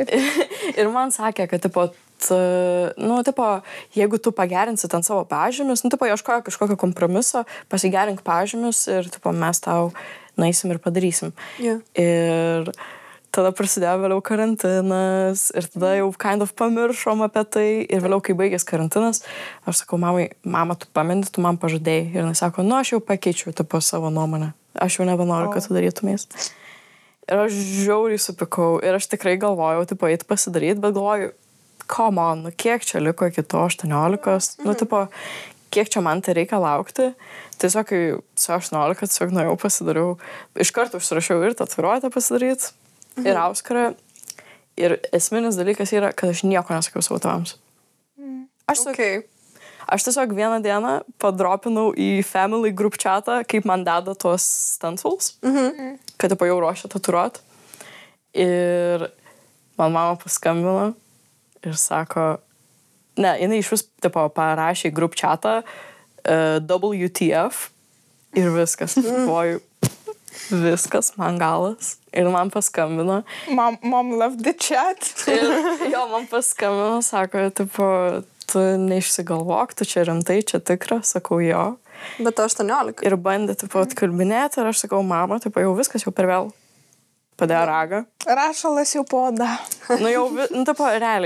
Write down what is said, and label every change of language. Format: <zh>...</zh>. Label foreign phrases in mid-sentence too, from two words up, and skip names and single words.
<lt>ir man sakė, kad, tipo, jeigu tu pagerinsi ten savo pažymius, ieškojo kažkokio kompromiso, pasigerink pažymius ir, mes tau nueisim ir padarysim.</lt> <en>Yeah.</en> <lt>Ir tada prasidėjo vėliau karantinas ir tada jau</lt> <en>kind of</en> <lt>pamiršom apie tai ir vėliau, kai baigės karantinas, aš sakau, mamai, mama, tu pameni, tu man pažadėjai. Ir jis sako, nu, aš jau pakeičiau savo nuomonę. Aš jau nebenoriu, kad tu darytumės. Ir aš žiauriai supikau ir aš tikrai galvojau, eiti pasidaryti, bet galvoju,</lt> <en>come on,</en> <lt>nu, kiek čia liko iki to 18, nu, kiek čia man tai reikia laukti. Tiesiog, kai su 18, tiesiog nuėjau pasidariau, iš karto užsirašiau ir tatuiruotę pasidaryti, ir Auskarą. Ir esminis dalykas yra, kad aš nieko nesakiau savo tėvams. Aš tiesiog vieną dieną padropinau į</lt> <en>family group chatą,</en> <lt>kaip man deda tuos stencils, kad jau ruošia tatuiruot. Ir man mama paskambino ir sako, ne, jinai iš vis parašė į</lt> <en>group chatą</en> <lt>WTF ir viskas. Galvoju, viskas, man galas. Ir man paskambino.</lt> <en>Mom loved the chat.</en> <lt>Ir jo, man paskambino, sako, tu neišsigalvok, tu čia rimtai, čia tikra, sakau, jo. Bet 18. Ir bandė, atkalbinėti, ir aš sakau, mama, jau viskas, jau per vėl. Padėjo ragą. Rašalas jau poda. Nu jau, realiai.</lt>